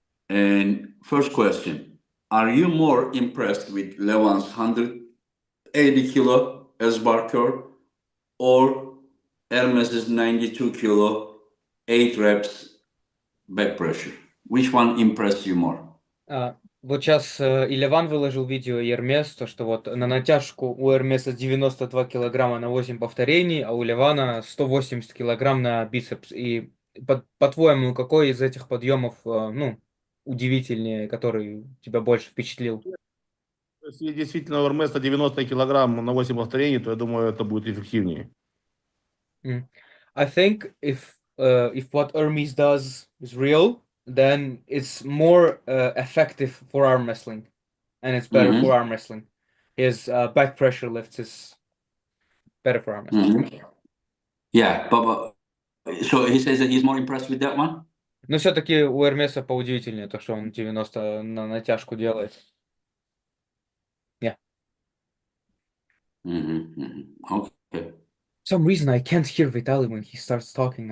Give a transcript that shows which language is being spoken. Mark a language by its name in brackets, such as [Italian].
[English] And first question, are you more impressed with Levan's 180 kilo as bar curl or Hermes's 92 kilo, 8 reps back pressure? Which one impressed you more? [Russian] Вот сейчас Илеван выложил видео Ермес, то что вот на натяжку у Эрмеса 92 килограмма на 8 повторений, а у Левана 180 килограмм на бицепс. И по-твоему, какой из этих подъемов, удивительнее, который тебя больше впечатлил? Если действительно у Эрмеса 90 килограмм на 8 повторений, то я думаю, это будет эффективнее. [English] I think if what Hermes does is real, then it's more effective for arm wrestling, and it's better for arm wrestling. His back pressure lifts is better for arm wrestling. Yeah, but So he says that he's more impressed with that one? [Russian] Но все-таки у Эрмеса поудивительнее то, что он 90 на натяжку делает. [English] Yeah. Okay. For some reason I can't hear Vitalii when he starts talking.